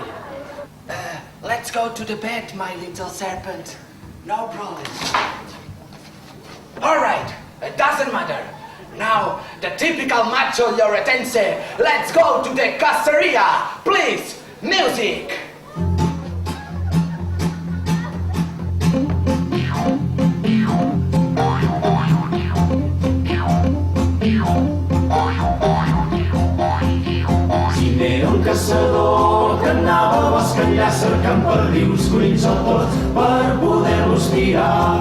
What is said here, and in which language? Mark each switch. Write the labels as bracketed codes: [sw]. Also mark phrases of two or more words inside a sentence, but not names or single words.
[en] Let's go to the bed, my little serpent. No problem. All right, it doesn't matter. Now the typical macho lloretense. Let's go to the caceria. Please, music. [ca] Era un caçador que anava a bosc enllà cercant perdius, conills al port per poder-los tirar.